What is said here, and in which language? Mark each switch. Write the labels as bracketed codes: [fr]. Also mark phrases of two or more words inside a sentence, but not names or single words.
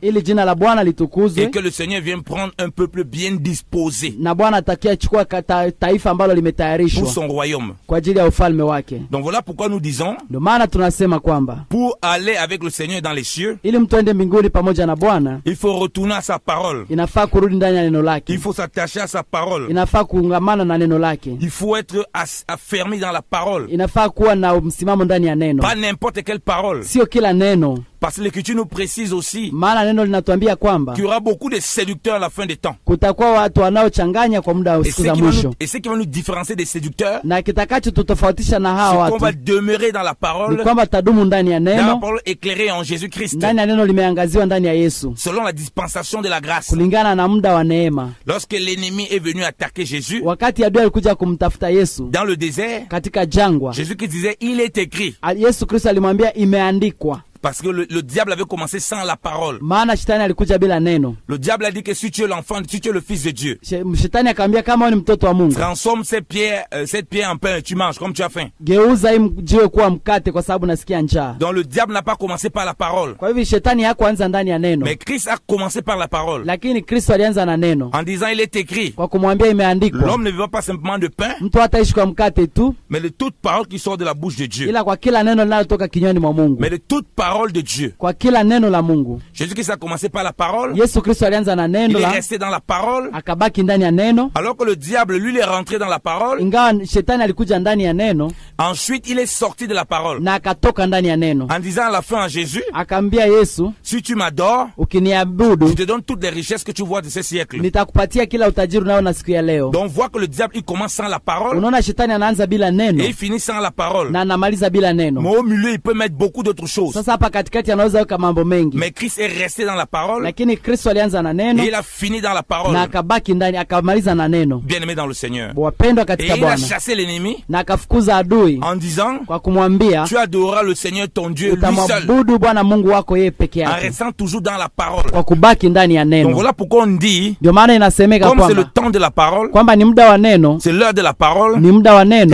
[sw] Ili jina la Bwana litukuzwe. [fr] Et que le Seigneur vienne prendre un peuple bien disposé. [sw] Na Bwana atakia chukua taifa ambalo limetayarishwa. [fr] Pour son royaume. [sw] Kwa ajili ya ufalme wake. [fr] Donc voilà pourquoi nous disons. [sw] Ndio maana tunasema kwamba. [fr] Pour aller avec le Seigneur dans les cieux. [sw] Ili mtu aende mbinguni pamoja na Bwana. [fr] Il faut retourner à sa parole. [sw] Inafaa kurudi ndani ya neno lake. [fr] Il faut s'attacher à sa parole. [sw] Inafaa kuungamana na neno lake. [fr] Il faut être affermi dans la parole. [sw] Inafaa kuwa na msimamo ndani ya neno. [fr] Pas n'importe quelle parole. [sw] Sio kila neno. [fr] Parce que l'Écriture nous précise aussi [sw] maana neno linatuambia kwamba [fr] qu'il y aura beaucoup de séducteurs à la fin des temps. [sw] Kutakuwa watu wanaochanganya kwa muda wa siku za mwisho. [fr] Et ce qui va nous différencier des séducteurs, [sw] na kitakacho tutofautisha na hawa watu, [fr] qu'on va demeurer dans la parole, [sw] ni kwamba tadumu ndani ya neno, [fr] dans la parole éclairée en Jésus-Christ, [sw] ndani ya neno limeangaziwa ndani ya Yesu, [fr] selon la dispensation de la grâce. [sw] Kulingana na muda wa neema. [fr] Lorsque l'ennemi est venu attaquer Jésus, [sw] wakati adui alikuja kumtafuta Yesu [fr] dans le désert, [sw] katika jangwa, [fr] Jésus-Christ disait il est écrit. [sw] Yesu Kristo alimwambia imeandikwa. [fr] Parce que le diable avait commencé sans la parole. [sw] Maana shetani alikuja bila neno. [fr] Le diable a dit que si tu es l'enfant, si tu es le fils de Dieu, [sw] shetani akamwambia kama wewe ni mtoto wa Mungu, [fr] transforme cette pierre en pain et tu manges comme tu as faim. [sw] Geuza hii jiwe kuwa mkate kwa sababu nasikia njaa. [fr] Donc le diable n'a pas commencé par la parole. [sw] Kwa hivyo shetani hakuanza ndani ya neno. [fr] Mais Christ a commencé par la parole. [sw] Lakini Kristo alianza na neno. [fr] En disant il est écrit. [sw] Kwa kumwambia imeandikwa. [fr] L'homme ne vivra pas simplement de pain. [sw] Mtu hataishi kwa mkate tu, [fr] mais de toute parole qui sort de la bouche de Dieu. [sw] Ila kwa kila neno linalotoka kinywani mwa Mungu. [fr] Mais de toute parole de Dieu. [sw] Kwa kila neno la Mungu. [fr] Jésus-Christ a commencé par la parole. [sw] Yesu Kristo alianza na neno. [fr] Il est resté dans la parole. [sw] Akabaki ndani ya neno. [fr] Alors que le diable lui est rentré dans la parole. [sw] Ingawa shetani alikuja ndani ya neno. [fr] Ensuite il est sorti de la parole. [sw] Na akatoka ndani ya neno. [fr] En disant à la fin à Jésus. [sw] Akambia Yesu, [fr] si tu m'adores, [sw] ukiniabudu, [fr] je te donne toutes les richesses que tu vois de ce siècle. [sw] Nitakupatia kila utajiri unaona siku ya leo. [fr] Donc voit que le diable il commence sans la parole. [sw] Unaona shetani anaanza bila neno. [fr] Et il finit sans la parole. [sw] Na anamaliza bila neno. [fr] Mais au milieu il peut mettre beaucoup d'autres choses. [sw] Sasa hapa katikati anaweza weka mambo mengi. [fr] Mais Christ est resté dans la parole. [sw] Lakini Kristo alianza na neno. [fr] Et il a fini dans la parole. [sw] Na akabaki ndani, akamaliza na neno. [fr] Bien-aimé dans le Seigneur. [sw] Wapendwa [fr] Et [sw] katika [fr] il a [sw] Bwana. [fr] chassé l'ennemi. [sw] Na akafukuza adui. [fr] En disant, [sw] Kwa kumwambia, [fr] tu adoreras le Seigneur ton Dieu lui seul. [sw] utamwabudu Bwana Mungu wako yeye peke [fr] En [sw] yake. [fr] restant toujours dans la parole. [sw] Kwa kubaki ndani ya [fr] Donc [sw] neno. [fr] voilà pourquoi on dit, [sw] Ndio maana inasemeka [fr] comme c'est le [sw] kwamba [fr] temps de la parole, [sw] kwamba ni muda wa neno, [fr] c'est l'heure de la parole, [sw] ni muda wa neno